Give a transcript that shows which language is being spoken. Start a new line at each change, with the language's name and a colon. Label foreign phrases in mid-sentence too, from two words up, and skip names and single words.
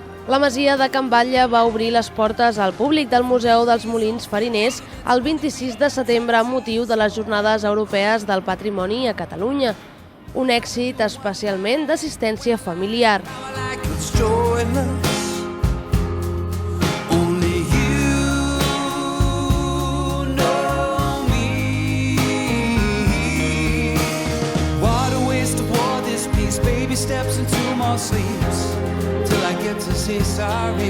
Catalan: La masia de Can Batlle va obrir les portes al públic del Museu dels Molins Fariners el 26 de setembre amb motiu de les Jornades Europees del Patrimoni a Catalunya. Un èxit especialment d'assistència familiar.
English: Steps into my sleeves till I get to say sorry.